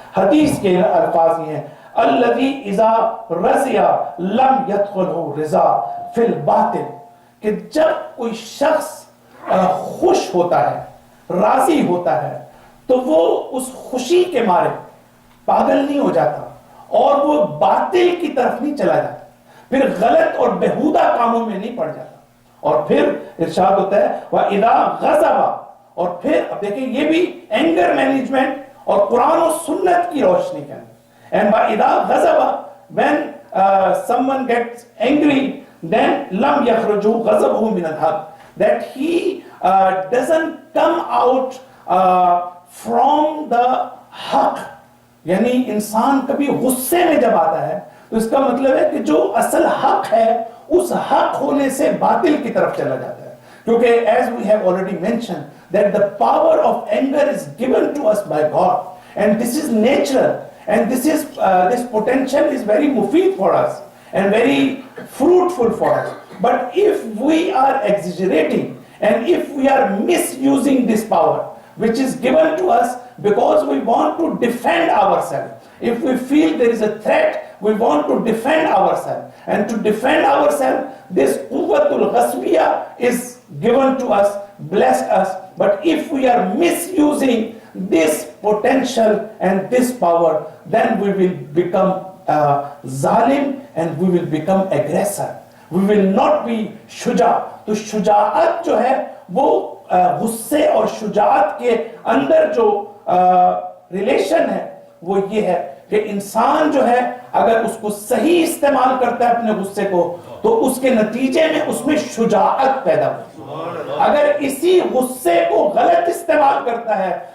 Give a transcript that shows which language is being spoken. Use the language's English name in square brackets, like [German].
[Urdu] حدیث کے الفاظ یہ ہیں, [Arabic] الذی اذا رضی لم يدخلہ رضا فی الباطل, [Urdu] کہ جب کوئی شخص خوش ہوتا ہے, راضی ہوتا ہے, تو وہ اس خوشی کے مارے پاگل نہیں ہو جاتا اور وہ باطل کی طرف نہیں چلا جاتا, پھر غلط اور بہودہ کاموں میں نہیں پڑ جاتا. اور پھر ارشاد ہوتا ہے [Arabic] وَإِذَا غَضَبَ, [Urdu] اور پھر اب دیکھیں یہ بھی اینگر مینجمنٹ اور قرآن و سنت کی روشنی کے اندر. [English] And [Arabic] وَإِذَا غَضَبَ, [English] when someone gets angry, then [Arabic] لَمْ يَخْرُجُ غَضَبُهُ مِنَ الْحَقِّ, [English] that he doesn't come out from the حق. [Urdu] یعنی انسان کبھی غصے میں جب آتا ہے تو اس کا مطلب ہے کہ جو اصل حق ہے اس حق ہونے سے باطل کی طرف چلا جاتا ہے. [English] کیونکہ as we have already mentioned that the power of anger is given to us by God, and this is natural, and this potential is very mufid for us and very fruitful for us. But if we are exaggerating and if we are misusing this power which is given to us because we want to defend ourselves, if we feel there is a threat, we want to defend ourselves, and to defend ourselves, this quwwatul ghasbiyah is given to us, blessed us. But if we are misusing this potential and this power, then we will become zalim and we will become aggressor. We will not be shuja. [Urdu] تو شجاعت جو ہے وہ غصے اور شجاعت کے اندر جو relation ہے وہ یہ ہے کہ انسان جو ہے اگر اس کو صحیح استعمال کرتا ہے اپنے غصے کو تو اس کے نتیجے میں اس میں شجاعت پیدا ہوتی ہے. اگر اسی غصے کو غلط استعمال کرتا ہے